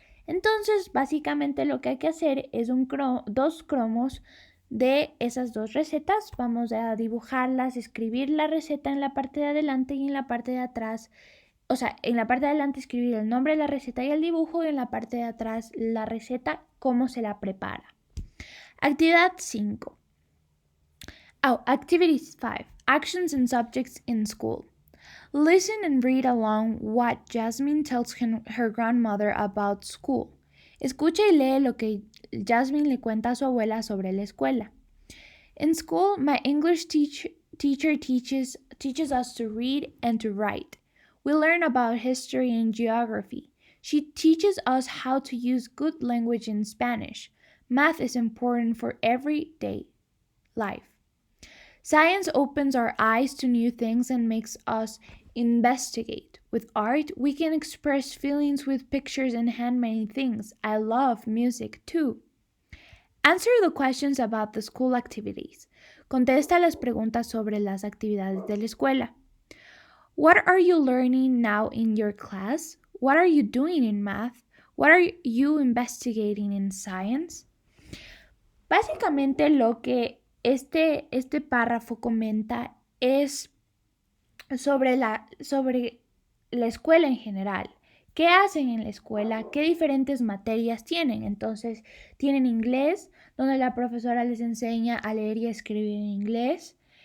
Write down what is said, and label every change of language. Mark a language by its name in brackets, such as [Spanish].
[Spanish] Entonces, básicamente lo que hay que hacer es 2 cromos de esas 2 recetas. Vamos a dibujarlas, escribir la receta en la parte de adelante y en la parte de atrás. En la parte de adelante escribir el nombre de la receta y el dibujo, y en la parte de atrás la receta, cómo se la prepara. Actividad 5. [English] Activity 5. Actions and subjects in school. Listen and read along what Jasmine tells her grandmother about school. [Spanish] Escucha y lee lo que Jasmine le cuenta a su abuela sobre la escuela. [English] In school, my English teacher teaches us to read and to write. We learn about history and geography. She teaches us how to use good language in Spanish. Math is important for everyday life. Science opens our eyes to new things and makes us investigate. With art, we can express feelings with pictures and handmade things. I love music too. Answer the questions about the school activities. [Spanish] Contesta las preguntas sobre las actividades de la escuela. [English] What are you learning now in your class? What are you doing in math? What are you investigating in science? [Spanish] Básicamente lo que este párrafo comenta es sobre la escuela en general. ¿Qué hacen en la escuela? ¿Qué diferentes materias tienen? Entonces, tienen inglés, donde la profesora les enseña a leer y a escribir en inglés.